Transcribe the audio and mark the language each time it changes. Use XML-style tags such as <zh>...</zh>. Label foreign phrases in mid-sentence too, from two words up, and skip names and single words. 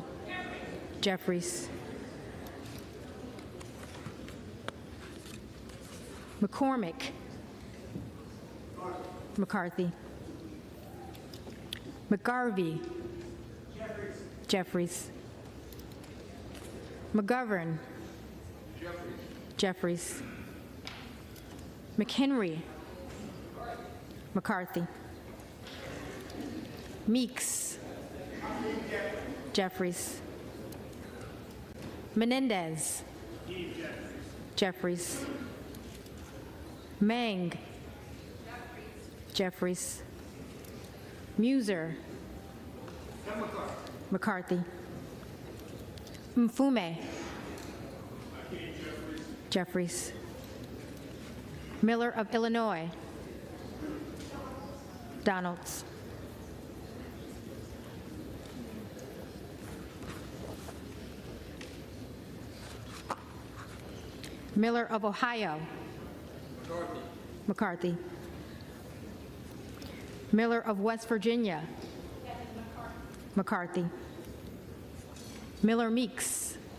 <en>Jeffries. McCormick. McCarthy. McGarvey. Jeffries. McGovern. Jeffries. McHenry. McCarthy. Meeks. Jeffries. Menendez. Jeffries. Mang. Jeffries. Muser. McCarthy. Mfume. Jeffries. Miller of Illinois. Donalds. Miller of Ohio. McCarthy. Miller of West Virginia. McCarthy. Miller Meeks.</en>